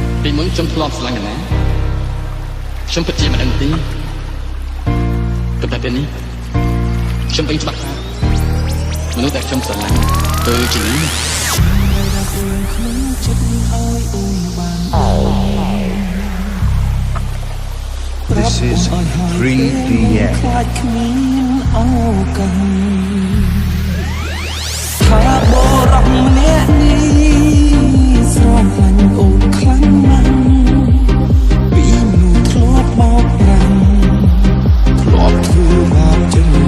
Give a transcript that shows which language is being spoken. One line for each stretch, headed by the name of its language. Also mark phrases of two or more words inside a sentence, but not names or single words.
Khmer: មុនខ្ញុំធ្លាប់ស្រឡាញ់ណាខ្ញុំពិតជាមិនដឹងទេតែពេលនេះខ្ញុំពេញច្បាស់ថាមនុស្សដែលខ្ញុំស្រឡាញ់គឺជានេះ
English: This is 3DM
Khmer: ថាបរោះម្នាក់នេះស្រឡាញ់អូនខ្លាំងណាស់ពីនោះធ្លាប់បោកប្រាំធ្លាប់ធ្វើបាបចឹង